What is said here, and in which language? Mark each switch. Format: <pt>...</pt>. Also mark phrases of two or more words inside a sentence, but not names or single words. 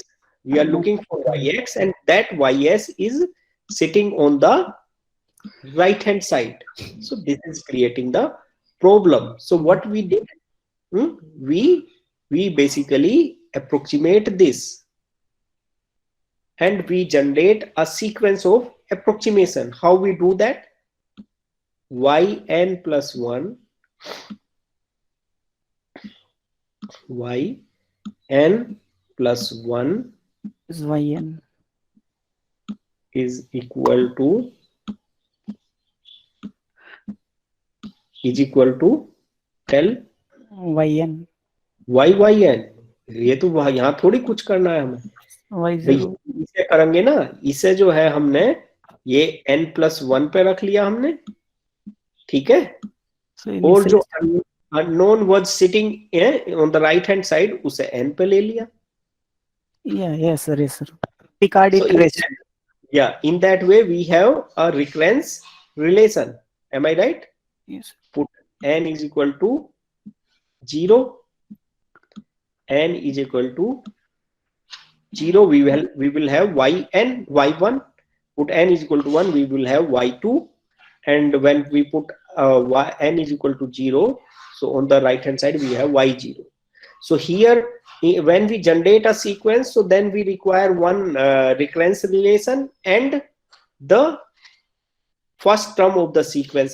<en>We are looking for yx, and that ys is sitting on the right hand side. So this is creating the problem. So what we did, we basically approximate this, and we generate a sequence of approximation. How we do that? yn plus 1 yn plus 1 is yn is equal to tell yn yn.</en> <hi>ये तो यहाँ थोड़ी कुछ करना है हमें,</hi> <en>y0</en> <hi>इसे करेंगे ना, इसे जो है हमने ये n+1 पे रख लिया हमने, ठीक है,</hi> <en>so</en> <hi>और जो</hi> <en>initial unknown was sitting on the right hand side</en> <hi>उसे n पे ले लिया.</hi> <en>yes sir Picard So iteration. in that way we have a recurrence relation. Am I right? Yes. Put n is equal to 0, n is equal to 0, we will have yn, y1. Put n is equal to 1, we will have y2. And when we put n is equal to 0, so on the right hand side we have y0. So here when we generate a sequence, so then we require one recurrence relation and the first term of the sequence.</en>